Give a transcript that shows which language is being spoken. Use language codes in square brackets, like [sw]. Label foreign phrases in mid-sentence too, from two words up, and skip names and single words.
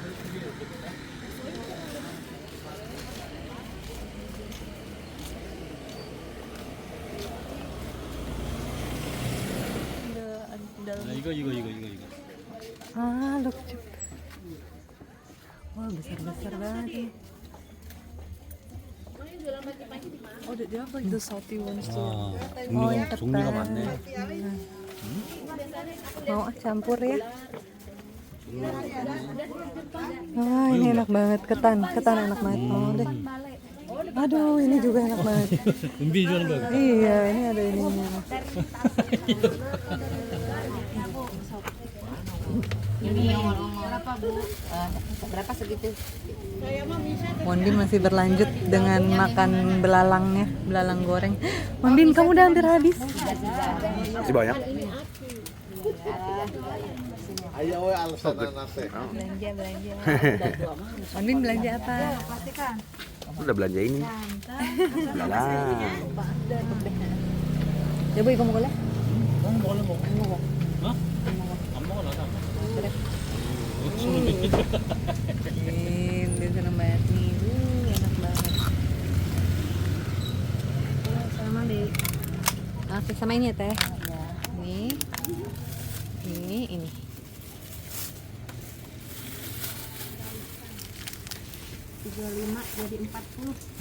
[ko] 이거. [id] Ah, lucu. Wah, besar-besar banget nih. [en] Oh, they have like the salty ones too. [id] Oh, yang ketan. [ko] 종류가 많네. [id] Mau campur ya? Wah, ini enak banget. Ketan enak banget. Mau deh. Aduh, ini juga enak banget. [ko] 은빈이 좋아하는 거야. [id] Iya, ini ada ininya. Berapa segitu? Mondin masih berlanjut dengan makan belalangnya, belalang goreng. Mondin, kamu udah hampir habis. Masih banyak. Ayo, alasan nasi. Belanja. Mondin belanja apa? Udah belanja ini. Belalang. Coba ibu mau boleh? [ko] 어? 안 먹어 나도 안 먹어. [id] Dia seneng banget nih. Enak banget. Sama deh. Oke, sama ini ya teh. Ini. 35 jadi 40.